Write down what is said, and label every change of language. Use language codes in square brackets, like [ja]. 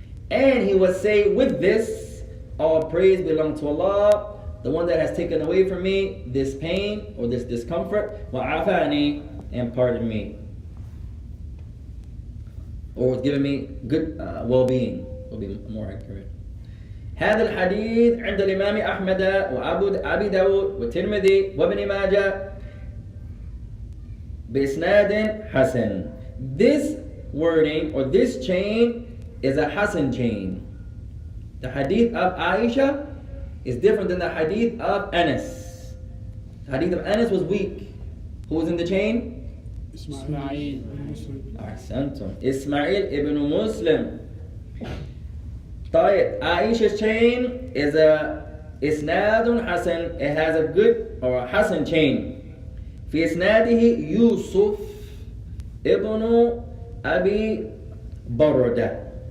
[en] And he would say, with this, all praise belongs to Allah, the one that has taken away from me this pain or this discomfort, wa'afani, and pardon me. Or given me good well-being, will be more accurate. [ar] هذا الحديث عند الإمام أحمد وأبي داود والترمذي وابن ماجه بإسناد حسن. [en] This wording or this chain is a Hasan chain. The hadith of Aisha is different than the hadith of Anas. The hadith of Anas was weak. Who was in the chain? Ismail. Ahsantum. Ismail ibn Muslim. طيب, Aisha's chain is a Isnadun Hasan. It has a good or a Hasan chain. [ar] في إسناده يوسف ابن أبي بردة.